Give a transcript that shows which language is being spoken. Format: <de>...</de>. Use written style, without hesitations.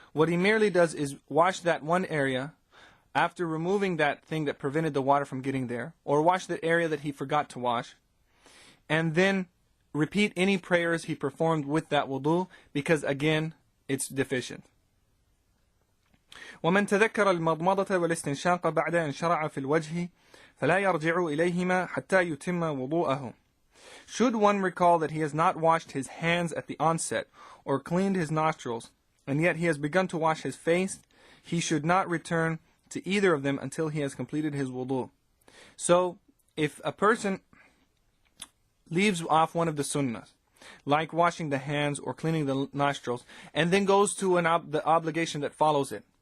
<en>What he merely does is wash that one area after removing that thing that prevented the water from getting there, or wash the area that he forgot to wash, and then repeat any prayers he performed with that wudu, because again, it's deficient.</en> <ar>ومن تذكر المضمضة والاستنشاق بعد أن شرع في الوجه فلا يرجع إليهما حتى يتم وضوءه.</ar> <en>Should one recall that he has not washed his hands at the onset or cleaned his nostrils, and yet he has begun to wash his face, he should not return to either of them until he has completed his wudu. So, if a person leaves off one of the sunnahs, like washing the hands or cleaning the nostrils, and then goes to the obligation that follows it.</en>